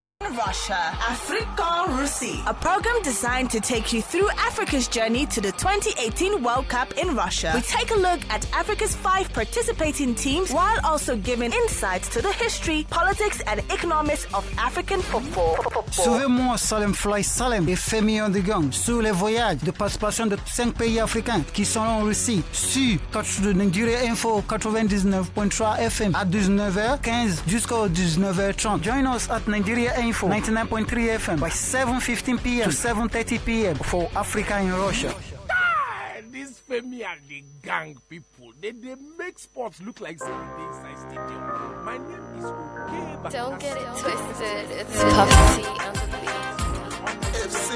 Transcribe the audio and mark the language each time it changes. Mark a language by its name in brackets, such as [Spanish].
[English] in Russia. Africa Russie, a program designed to take you through Africa's journey to the 2018 World Cup in Russia. We take a look at Africa's 5 participating teams while also giving insights to the history, politics and economics of African football. [French] Suivez-moi Salem Fly Salem et Femi on the gang sur les voyages de participation de 5 pays africains qui sont en Russie sur Nigeria Info 99.3 FM à 19h15 jusqu'à 19h30. [English] Join us at Nigeria Info 99.3 FM by 7:15 p.m. to 7:30 p.m. for Africa in Russia. This Femi and the gang people, they make sports look like something inside stadium. My name is Okay, but don't get it twisted. It's Puff T on the beat.